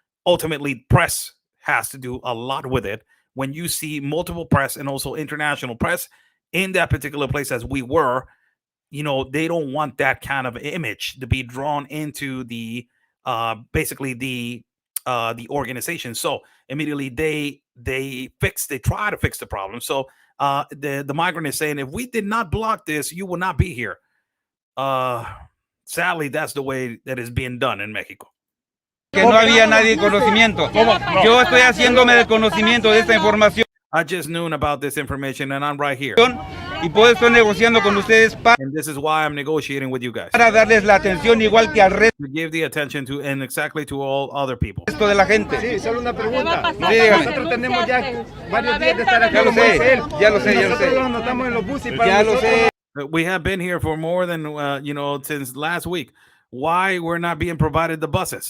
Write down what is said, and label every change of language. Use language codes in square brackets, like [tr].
[en] Ultimately, press has to do a lot with it. When you see multiple press and also international press in that particular place, as we were, they don't want that kind of image to be drawn into the basically the organization. So immediately they try to fix the problem. So the migrant is saying, if we did not block this, you will not be here. Sadly, that's the way that is being done in Mexico. [es] Que no había nadie de conocimiento. Yo estoy haciéndome de conocimiento de esta información. [en] I just knew about this information, and I'm right here. [es] Y puedo estar negociando con ustedes [en] and this is why I'm negotiating with you guys. [es] Para darles la atención igual que al resto. [en] To give the attention to and exactly to all other people. [es] Esto de la gente. Sí, solo una pregunta. Sí, dígame. Nosotros tenemos ya varios días de estar aquí. Ya lo sé. Nosotros los anotamos en los buses para ya lo sé. [en] We have been here for more than since last week. Why we're not being provided the buses?